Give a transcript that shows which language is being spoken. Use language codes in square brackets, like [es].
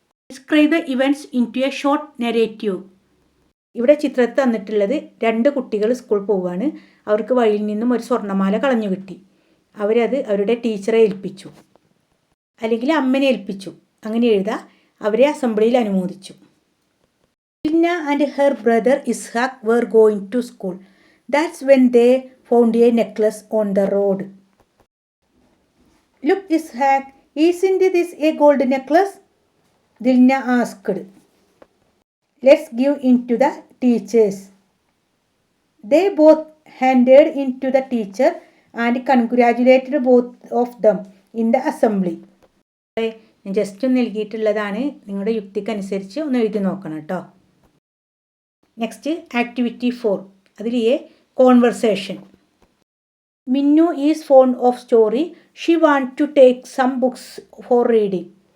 [en] Describe the events into a short narrative. [ml] ഇവിടെ ചിത്രത്തിൽ തന്നിട്ടുള്ളത് 2 കുട്ടികൾ സ്കൂൾ പോവുകയാണ്. അവർക്ക് വഴിയിൽ നിന്നും ഒരു സ്വർണ്ണമാല കളഞ്ഞു കിട്ടി. അവരത് അവരുടെ ടീച്ചറെ ഏൽപ്പിച്ചു, അല്ലെങ്കിൽ അമ്മനെ ഏൽപ്പിച്ചു, അങ്ങനെ എഴുതാം. അവരെ അസംബ്ലിയിൽ അനുമോദിച്ചു. [en] Dilna and her brother Ishaq were going to school. That's when they found a necklace on the road. Look, Ishaq, isn't this a gold necklace? Dilna asked. Let's give it to the teachers. They both handed it to the teacher and congratulated both of them in the assembly. [ml] ഞാൻ just ഒന്ന് നൽകിയിട്ടുള്ളതാണ്, നിങ്ങളുടെ യുക്തിക്കനുസരിച്ച് ഒന്ന് എഴുതി നോക്കണം കേട്ടോ. Next activity 4, അതിൽ conversation. [en] Minnu is fond of story. She want to take some books for reading.